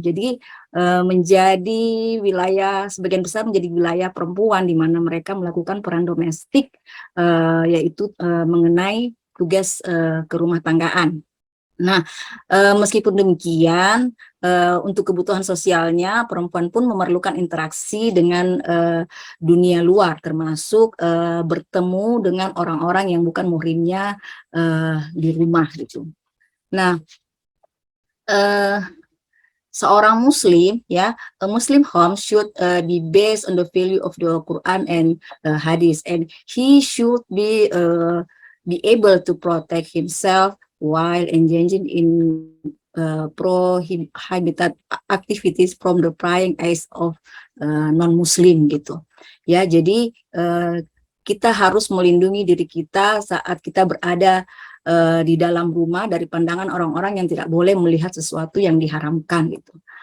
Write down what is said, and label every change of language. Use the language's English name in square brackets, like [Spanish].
[Indonesian] Jadi menjadi wilayah, sebagian besar menjadi wilayah perempuan di mana mereka melakukan peran domestik, yaitu mengenai tugas kerumah tanggaan. Nah, meskipun demikian, untuk kebutuhan sosialnya perempuan pun memerlukan interaksi dengan dunia luar, termasuk bertemu dengan orang-orang yang bukan muhrimnya di rumah gitu. Nah, seorang Muslim, ya, [English] a Muslim home should be based on the value of the Quran and Hadith, and he should be able to protect himself while engaging in prohibited activities from the prying eyes of non-Muslim gitu. [Indonesian] Ya, jadi kita harus melindungi diri kita saat kita berada di dalam rumah dari pandangan orang-orang yang tidak boleh melihat sesuatu yang diharamkan gitu.